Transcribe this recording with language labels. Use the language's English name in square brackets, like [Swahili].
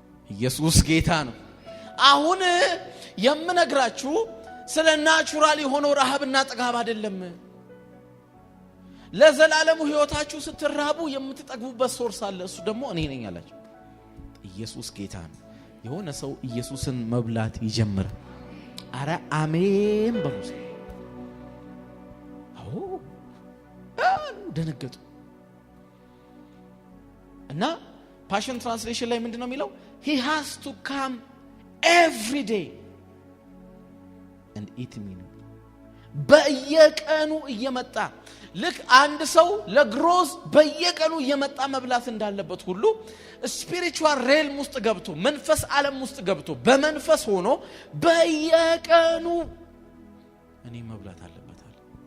[Amharic] ኢየሱስ ጌታ ነው። አሁን የምነግራችሁ ስለ ናቹራል የሆነው ረሃብና ጥጋብ አይደለም። ለዘላለሙ ሕይወታችሁ ስትራቡ የምትጠግቡበት ሶርስ አለ። እሱ ደግሞ እኔ ነኝ አላችሁ። ኢየሱስ ጌታ ነው። የሆነ ሰው ኢየሱስን መብላት ይጀምር። አረ አሜን በሉስ። አዎ ደነገጡ። እና ፓሽን ትራንስሌሽን ላይ ምንድነው የሚለው? [English] he has to come every day and eat me. [Amharic] በየቀኑ እየመጣ ልክ አንድ ሰው ለግሮዝ በየቀኑ እየመጣ መብላት እንዳለበት ሁሉ ስፒሪቹዋል ሬልም ውስጥ ገብቶ መንፈስ ዓለም ውስጥ ገብቶ በመንፈስ ሆኖ በየቀኑ እኔ መብላት አለበት አለ።